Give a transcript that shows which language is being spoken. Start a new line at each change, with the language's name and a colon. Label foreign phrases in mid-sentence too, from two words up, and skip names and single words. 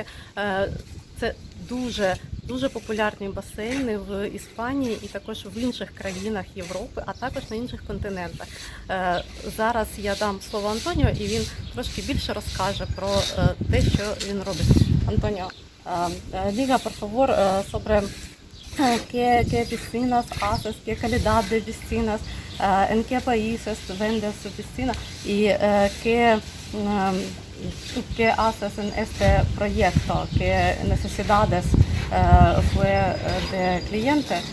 Ukrainian: Це дуже популярні басейни в Іспанії і також в інших країнах Європи, а також на інших континентах. Зараз я дам слово Антоніо, і він трошки більше розкаже про те, що він робить. Антоніо,
Spanish: diga por favor sobre qué piscinas haces, qué calidad de piscinas, en qué países vendes su piscina y qué haces en este proyecto, qué necesidades fue de cliente.